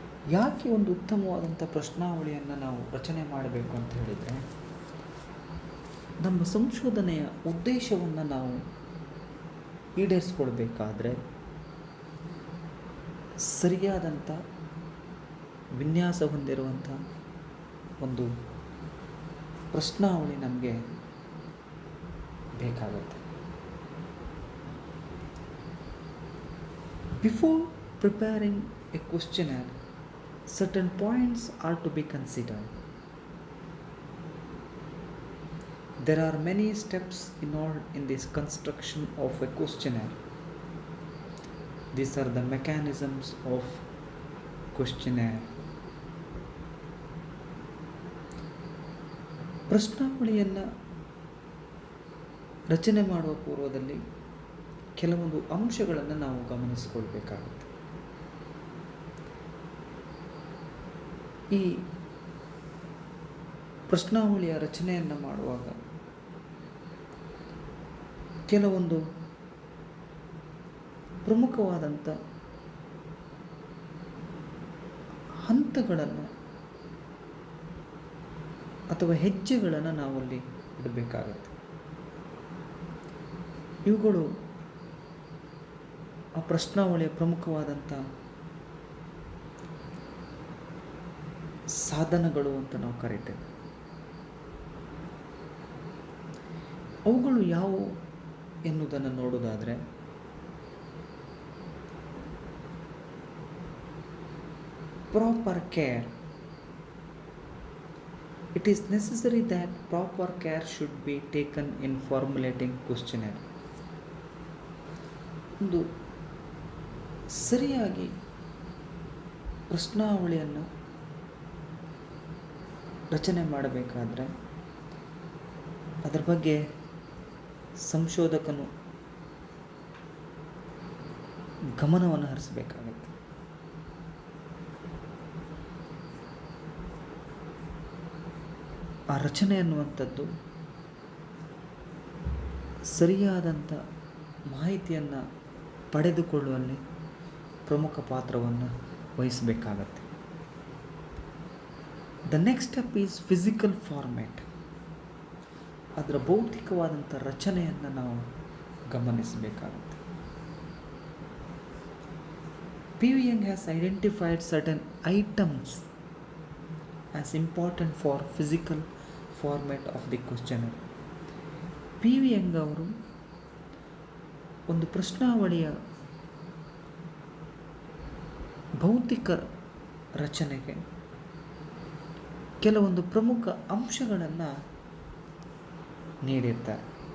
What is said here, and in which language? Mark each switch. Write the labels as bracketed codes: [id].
[kn] ಯಾಕೆ ಒಂದು ಉತ್ತಮವಾದಂಥ ಪ್ರಶ್ನಾವಳಿಯನ್ನು ನಾವು ರಚನೆ ಮಾಡಬೇಕು ಅಂತ ಹೇಳಿದರೆ, ನಮ್ಮ ಸಂಶೋಧನೆಯ ಉದ್ದೇಶವನ್ನು ನಾವು ಈಡೇರಿಸ್ಕೊಳ್ಬೇಕಾದ್ರೆ ಸರಿಯಾದಂಥ ವಿನ್ಯಾಸ ಹೊಂದಿರುವಂಥ ಒಂದು ಪ್ರಶ್ನಾವಳಿ ನಮಗೆ ಬೇಕಾಗುತ್ತೆ. [en] Before preparing a questionnaire, certain points are to be considered. There are many steps involved in this construction of a questionnaire. These are the mechanisms of questionnaire. [kn] ಪ್ರಶ್ನಾವಳಿಯನ್ನು ರಚನೆ ಮಾಡುವ ಪೂರ್ವದಲ್ಲಿ ಕೆಲವೊಂದು ಅಂಶಗಳನ್ನು ನಾವು ಗಮನಿಸಿಕೊಳ್ಬೇಕಾಗುತ್ತೆ. ಈ ಪ್ರಶ್ನಾವಳಿಯ ರಚನೆಯನ್ನು ಮಾಡುವಾಗ ಕೆಲವೊಂದು ಪ್ರಮುಖವಾದಂಥ ಹಂತಗಳನ್ನು ಅಥವಾ ಹೆಜ್ಜೆಗಳನ್ನು ನಾವಲ್ಲಿ ಇಡಬೇಕಾಗತ್ತೆ. ಇವುಗಳು ಆ ಪ್ರಶ್ನಾವಳಿಯ ಪ್ರಮುಖವಾದಂಥ ಸಾಧನಗಳು ಅಂತ ನಾವು ಕರಿತೇವೆ. ಅವುಗಳು ಯಾವುವು ಎನ್ನುವುದನ್ನು ನೋಡೋದಾದರೆ, [en] Proper care. It is necessary that proper care should be taken in formulating questionnaire. [kn] ಒಂದು ಸರಿಯಾಗಿ ಪ್ರಶ್ನಾವಳಿಯನ್ನು ರಚನೆ ಮಾಡಬೇಕಾದ್ರೆ ಅದರ ಬಗ್ಗೆ ಸಂಶೋಧಕನು ಗಮನವನ್ನು ಹರಿಸಬೇಕಾಗತ್ತೆ. ಆ ರಚನೆ ಅನ್ನುವಂಥದ್ದು ಸರಿಯಾದಂಥ ಮಾಹಿತಿಯನ್ನು ಪಡೆದುಕೊಳ್ಳುವಲ್ಲಿ ಪ್ರಮುಖ ಪಾತ್ರವನ್ನು ವಹಿಸಬೇಕಾಗತ್ತೆ. [en] The next step is physical format. [kn] ಅದರ ಭೌತಿಕವಾದಂಥ ರಚನೆಯನ್ನು ನಾವು ಗಮನಿಸಬೇಕಾಗುತ್ತೆ. [en] P.V. Young has identified certain items as important for physical format of the questionnaire. P.V. [kn] Young ಅವರು ಒಂದು ಪ್ರಶ್ನಾವಳಿಯ ಭೌತಿಕ ರಚನೆಗೆ ಕೆಲವೊಂದು ಪ್ರಮುಖ ಅಂಶಗಳನ್ನು ನೀಡಿರ್ತಾರೆ.